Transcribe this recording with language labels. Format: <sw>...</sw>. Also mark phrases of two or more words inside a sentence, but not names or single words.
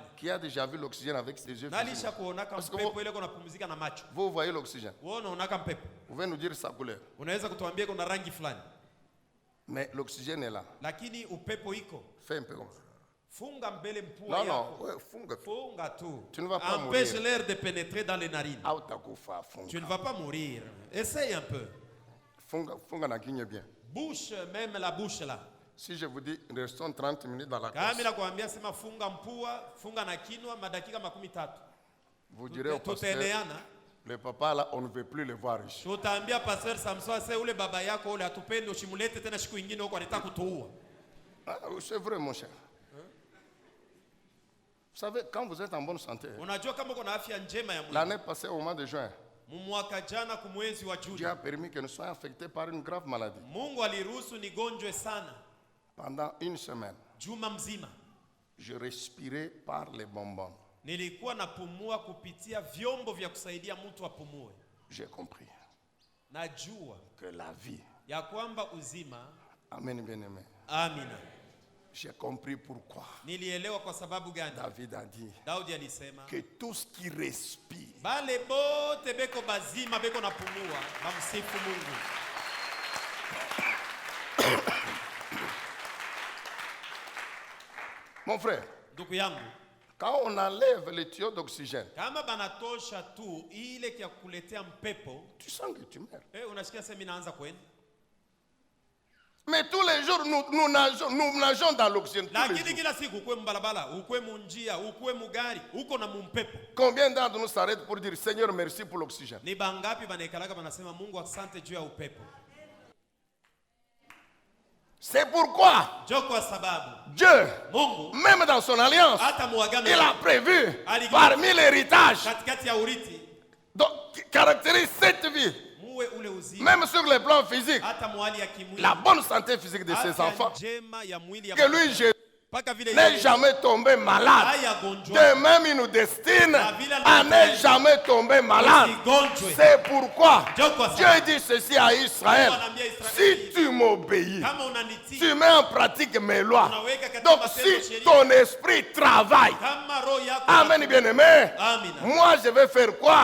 <fr>Qui a déjà vu l'oxygène avec ses yeux</fr> <sw>Nalisha</sw> <fr>physiques?</fr> <sw>kuonaka</sw> <fr>Parce que</fr> <sw>mpepo ile kuna pumzika na macho.</sw> <fr>Vous voyez l'oxygène.</fr> <sw>Wewe unaonaka mpepo.</sw> <fr>Vous pouvez nous dire sa couleur.</fr> <sw>Unaweza kutuambia kuna rangi fulani.</sw> <fr>Mais l'oxygène est là.</fr> <sw>Lakini upepo iko.</sw> <fr>Fais un peu comme ça.</fr> <sw>Funga mbele mpua</sw> <fr>Non, non,</fr> <sw>yako. ouais, funga. Funga tu.</sw> <fr>Tu ne vas pas Empêche mourir. l'air de pénétrer dans les narines.</fr> <sw>Autakufa,</sw> <fr>Tu ne</fr> <sw>funga.</sw> <fr>vas pas mourir. Essaye un peu.</fr> <sw>Funga na kinywa bien.</sw> <fr>Bouche, même la bouche là. Si je vous dis, restons 30 minutes dans la</fr> <sw>Kama</sw> <fr>classe,</fr> <sw>nakwambia sema funga mpua, funga na kinwa madakika 13.</sw> <fr>vous direz au pasteur,</fr> <sw>Tutaeleana.</sw> <fr>le papa là, on ne veut plus le voir ici.</fr> <sw>Tutaambia pastor Samson ase ule baba yako ule atupende usimulete tena siku nyingine huko anataka kutuua.</sw> <fr>Ah, c'est vrai, mon cher. Vous savez, quand vous êtes en bonne santé,</fr> <sw>Unajua kama uko na afya njema ya mwili.</sw> <fr>l'année passée, au mois de juin,</fr> <sw>Mwaka jana kumwezi wa</sw> <fr>Dieu</fr> <sw>Juni.</sw> <fr>a permis que nous soyons affectés par une grave maladie.</fr> <sw>Mungu aliruhusu nigonjwe sana.</sw> <fr>Pendant une semaine,</fr> <sw>Juma mzima.</sw> <fr>je respirais par les bonbons.</fr> <sw>Nilikuwa napumua kupitia vyombo vya kusaidia mtu apumue.</sw> <fr>J'ai compris</fr> <sw>Najua</sw> <fr>que la vie,</fr> <sw>ya kwamba uzima.</sw> <fr>amen, bien aimé.</fr> <sw>Amina.</sw> <fr>J'ai compris pourquoi</fr> <sw>Nilielewa kwa sababu gani?</sw> <fr>David a dit</fr> <sw>Daudi alisema</sw> <fr>que tout ce qui respire,</fr> <sw>bale bote beko bazima beko napumua bamsifu Mungu.</sw> <fr>mon frère,</fr> <sw>Ndugu yangu,</sw> <fr>quand on enlève les tuyaux d'oxygène,</fr> <sw>kama banatosha tu ile kia kuletea mpepo,</sw> <fr>tu sens que tu meurs.</fr> <sw>unasikia sasa mimi naanza kwenda.</sw> <fr>Mais tous les jours, nous nageons dans l'oxygène. tous les</fr> <sw>Lakini</sw> <fr>jours.</fr> <sw>kila siku ukwe mbalabala, ukwe munjia, ukwe mugari, uko na mumpepo.</sw> <fr>Combien d'entre nous s'arrêtent pour dire Seigneur, merci pour l'oxygène?</fr> <sw>Ni bangapi banaekalaka banasema Mungu asante juu ya upepo.</sw> <fr>C'est pourquoi</fr> <sw>Jo kwa sababu</sw> <fr>Dieu,</fr> <sw>Mungu</sw> <fr>même dans son alliance,</fr> <sw>hata muagano</sw> <fr>il a prévu</fr> <sw>Ali-</sw> <fr>parmi l'héritage</fr> <sw>katikati ya urithi</sw> <fr>qui caractérise cette vie,</fr> <sw>muwe ule uzima,</sw> <fr>même sur le plan physique,</fr> <sw>hata mwali ya kimwili,</sw> <fr>la bonne santé physique de ses</fr> <sw>afya</sw> <fr>enfants,</fr> <sw>njema ya mwili ya</sw> <fr>que lui, Jésus, n'est jamais tombé malade. De même, il nous destine à ne jamais tomber malade. C'est pourquoi Dieu dit ceci à Israël. Si tu m'obéis, tu mets en pratique mes lois. Donc si ton esprit travaille, amen bien-aimé, moi je vais faire quoi?</fr>